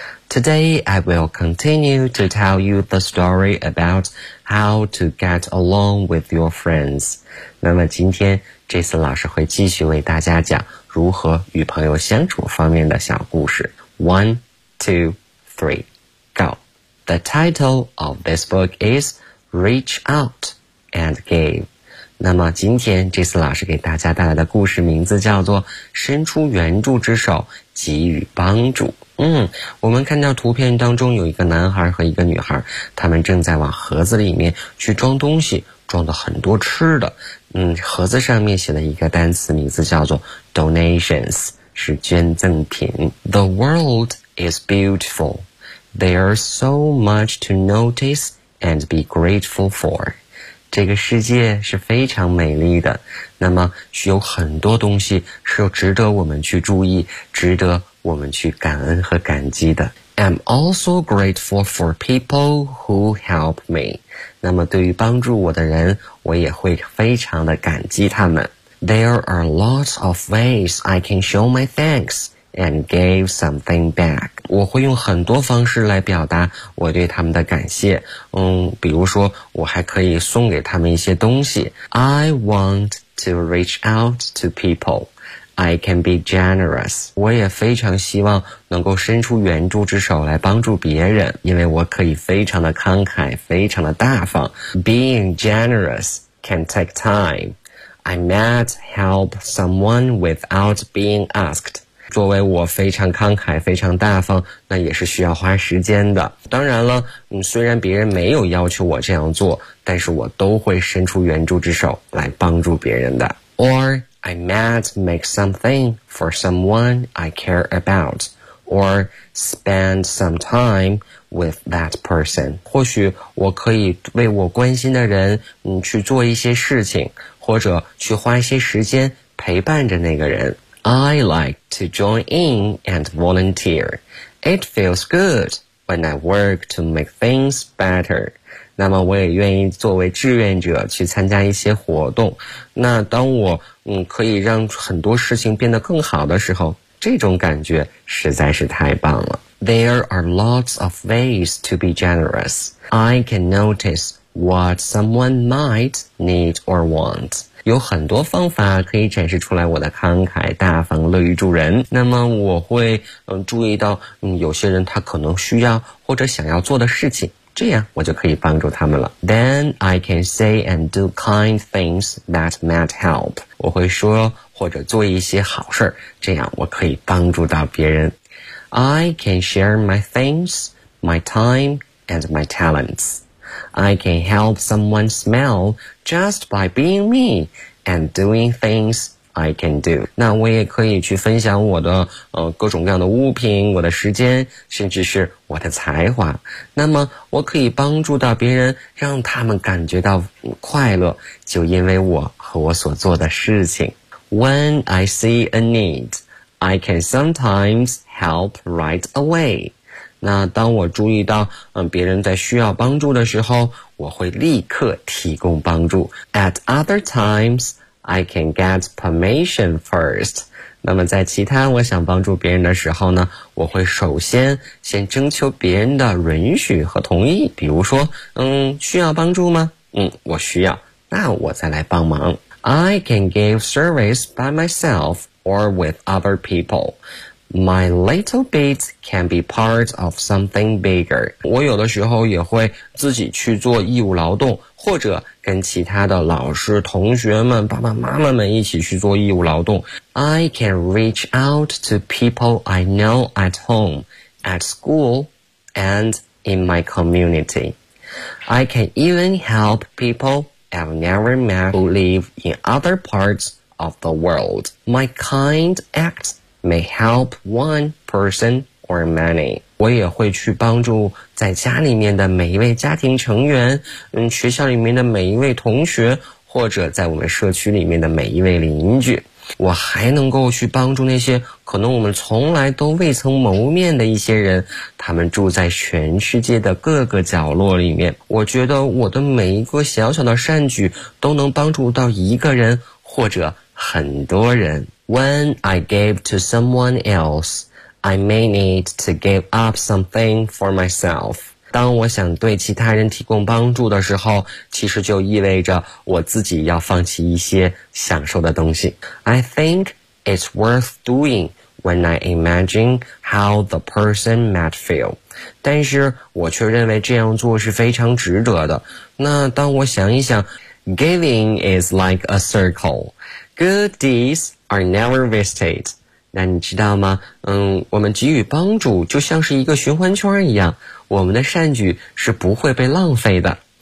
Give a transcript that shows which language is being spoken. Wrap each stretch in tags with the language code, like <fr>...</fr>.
<en>Today, I will continue to tell you the story about how to get along with your friends.</en> <zh>那么今天 Jason 老师会继续为大家讲如何与朋友相处方面的小故事。</zh> <en>One, two, three. Go. The title of this book is Reach Out and Give.</en> <zh>那么今天这次老师给大家带来的故事名字叫做伸出援助之手给予帮助。我们看到图片当中有一个男孩和一个女孩，他们正在往盒子里面去装东西，装的很多吃的。盒子上面写了一个单词，名字叫做 Donations, 是捐赠品。</zh> <en>The world is beautiful. There's so much to notice and be grateful for.</en> <zh>这个世界是非常美丽的，那么有很多东西是值得我们去注意，值得我们去感恩和感激的。</zh> <en>I'm also grateful for people who help me.</en> <zh>那么对于帮助我的人，我也会非常的感激他们。</zh> <en>There are lots of ways I can show my thanks. And gave something back.</en> <zh>我会用很多方式来表达我对他们的感谢。比如说我还可以送给他们一些东西。</zh> <en>I want to reach out to people. I can be generous.</en> <zh>我也非常希望能够伸出援助之手来帮助别人，因为我可以非常的慷慨，非常的大方。</zh> <en>Being generous can take time. I might help someone without being asked.</en> <zh>作为我非常慷慨非常大方，那也是需要花时间的。当然了，虽然别人没有要求我这样做，但是我都会伸出援助之手来帮助别人的。</zh> <en>Or I might make something for someone I care about or spend some time with that person.</en> <zh>或许我可以为我关心的人去做一些事情，或者去花一些时间陪伴着那个人。</zh> <en>I like to join in and volunteer. It feels good when I work to make things better.</en> <zh>那么我也愿意作为志愿者去参加一些活动。那当我可以让很多事情变得更好的时候，这种感觉实在是太棒了。</zh> <en>There are lots of ways to be generous. I can notice what someone might need or want.</en> <zh>有很多方法可以展示出来我的慷慨大方乐于助人。那么我会注意到有些人他可能需要或者想要做的事情，这样我就可以帮助他们了。</zh> <en>Then I can say and do kind things that might help.</en> <zh>我会说或者做一些好事，这样我可以帮助到别人。</zh> <en>I can share my things, my time, and my talents. I can help someone smell just by being me and doing things I can do.</en> <zh>那我也可以去分享我的各种各样的物品，我的时间，甚至是我的才华。那么我可以帮助到别人，让他们感觉到快乐，就因为我和我所做的事情。</zh> <en>When I see a need, I can sometimes help right away.</en> <zh>那当我注意到别人在需要帮助的时候，我会立刻提供帮助。</zh> <en>At other times, I can get permission first.</en> <zh>那么在其他我想帮助别人的时候呢，我会首先先征求别人的允许和同意。比如说需要帮助吗？我需要，那我再来帮忙。</zh> <en>I can give service by myself or with other people. My little bit can be part of something bigger.</en> <zh>我有的时候也会自己去做义务劳动，或者跟其他的老师、同学们、爸爸妈妈们一起去做义务劳动。</zh> <en>I can reach out to people I know at home, at school, and in my community. I can even help people I've never met who live in other parts of the world. My kind actsmay help one person or many.</en> <zh>我也会去帮助在家里面的每一位家庭成员，学校里面的每一位同学，或者在我们社区里面的每一位邻居。我还能够去帮助那些可能我们从来都未曾谋面的一些人，他们住在全世界的各个角落里面。我觉得我的每一个小小的善举都能帮助到一个人或者很多人。</zh> <en>When I give to someone else, I may need to give up something for myself.</en> <zh>当我想对其他人提供帮助的时候，其实就意味着我自己要放弃一些享受的东西。</zh> <en>I think it's worth doing when I imagine how the person might feel.</en> <zh>但是我却认为这样做是非常值得的。那当我想一想，</zh> <en>giving is like a circle. Good deeds,are never wasted.</en> <zh>那你知道吗？我们给予帮助就像是一个循环圈一样，我们的善举是不会被浪费的。</zh>